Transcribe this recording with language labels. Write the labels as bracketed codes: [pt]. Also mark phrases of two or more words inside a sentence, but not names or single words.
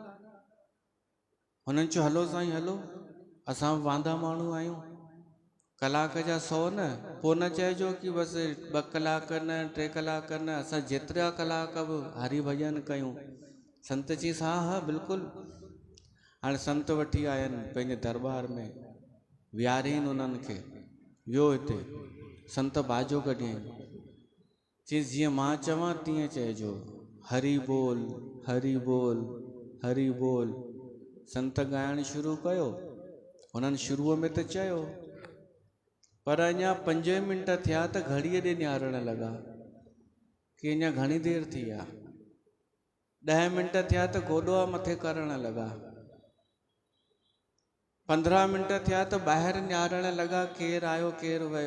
[sd] हुननि चयो हलो साईं हलो, असां वांदा माण्हू आहियूं, कलाक जा 100 न, पोइ न चइजो कि बसि 2 कलाक न 3 कलाक न, असां जेतिरा कलाक बि हरि भॼन कयूं। संत चईंसि हा हा बिल्कुलु। हाणे संत वठी आयनि पंहिंजे दरबार में, विहारियनि उन्हनि खे, वियो हिते। संत बाजो कढियईं, चईंसि जीअं मां चवां तीअं चइजो, हरि बोल हरि बोल हरि बोल। संत ॻाइणु शुरू कयो। हुननि शुरूअ में त चयो, पर अञा 5 मिंट थिया त घड़ीअ ॾे निहारण लॻा कि अञा घणी देरि थी आहे। 10 मिंट थिया त गोॾा मथे करण लॻा। 15 मिंट थिया त ॿाहिरि निहारण लॻा केरु आयो केरु वियो।